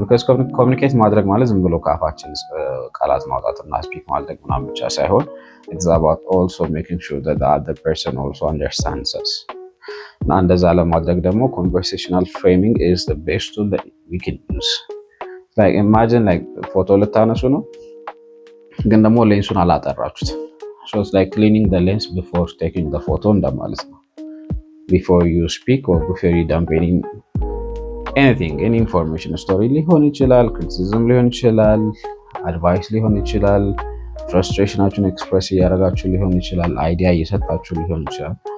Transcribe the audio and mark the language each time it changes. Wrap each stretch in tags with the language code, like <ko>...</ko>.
<en>Because communicate</en> <am>ማድረግ ማለት ዝም ብሎ ካፋችን ቃላት ማውጣትና ስፒክ ማድረግ ምናምን ብቻ ሳይሆን</am> <en>it's about also making sure that the other person also understands us.</en> <am>እና እንደዛ ለማድረግ ደግሞ</am> <en>conversational framing is the best tool that we can use. Like imagine like</en> <am>ፎቶ ልታነሱ ነው ግን ደግሞ ሌንሱን አላጠራችሁት.</am> <en>So it's like cleaning the lens before taking the photo</en> <am>እንደማለት ነው.</am> <en>Before you speak or before you dump anything, any information, story</en> <am>ሊሆን ይችላል,</am> <en>criticism ሊሆን ይችላል, advice ሊሆን ይችላል, frustrationአችሁን express</en> <am>እያደረጋችሁ ሊሆን ይችላል,</am> <en>idea</en> <am>እየሰጣችሁ ሊሆን ይችላል.</am>